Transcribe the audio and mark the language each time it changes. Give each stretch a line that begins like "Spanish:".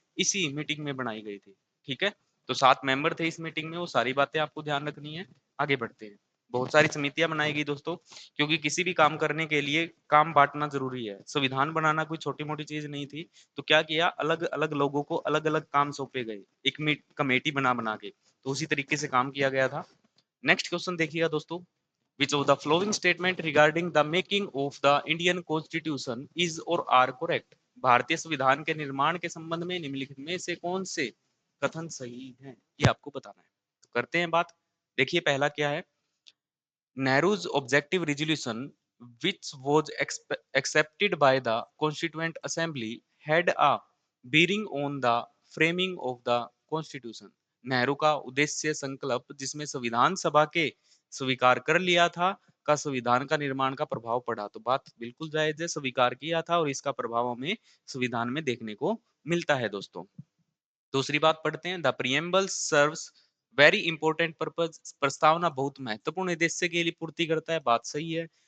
Hindi: इसी मीटिंग में बनाई गई थी। ठीक है, तो 7 मेंबर थे इस मीटिंग में, वो सारी बातें आपको ध्यान रखनी है। आगे बढ़ते हैं। बहुत सारी समितियां बनाई गई दोस्तों, क्योंकि किसी भी काम करने के लिए काम बांटना जरूरी है। संविधान बनाना कोई छोटी मोटी चीज नहीं थी, तो क्या किया, अलग अलग लोगों को अलग अलग काम सौंपे गए, एक कमेटी बना बना के, तो उसी तरीके से काम किया गया था। नेक्स्ट क्वेश्चन देखिएगा दोस्तों,
English: which of the following statement regarding the making of the Indian Constitution is or are correct?
Hindi: भारतीय संविधान के निर्माण के संबंध में निम्नलिखित में से कौन से कथन सही हैं, ये आपको बताना है। तो करते हैं बात। देखिए पहला क्या है,
English: Nehru's objective resolution, which was accepted by the Constituent Assembly, had a bearing on the framing of the Constitution.
Hindi: Nehru का उद्देश्य संकल्प, जिसमें संविधान सभा के स्वीकार कर लिया था, का संविधान का निर्माण का प्रभाव पड़ा। तो बात बिल्कुल जायज है, स्वीकार किया था और इसका प्रभाव हमें संविधान में देखने को मिलता है दोस्तों। दूसरी बात पढ़ते हैं,
English: the preamble serves very important purpose,
Hindi: प्रस्तावना बहुत महत्वपूर्ण उद्देश्य के लिए पूर्ति करता है। बात सही है।